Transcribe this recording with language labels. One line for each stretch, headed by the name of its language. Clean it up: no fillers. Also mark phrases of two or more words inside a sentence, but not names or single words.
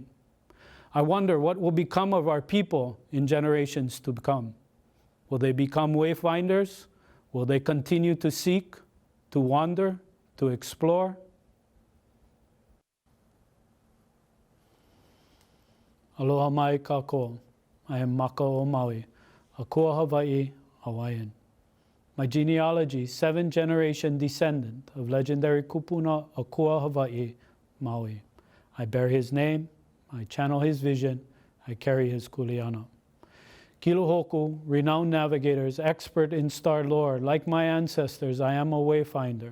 English: I wonder what will become of our people in generations to come. Will they become wayfinders? Will they continue to seek, to wander, to explore?
Hawaiian: Aloha mai kākou.
English: I am Maka o Maui, a Kua Hawaii Hawaiian. My genealogy, 7th-generation descendant of legendary kupuna Akua Hawaii, Maui. I bear his name, I channel his vision, I carry his kuleana. Kilohoku, renowned navigators, expert in star lore, like my ancestors, I am a wayfinder.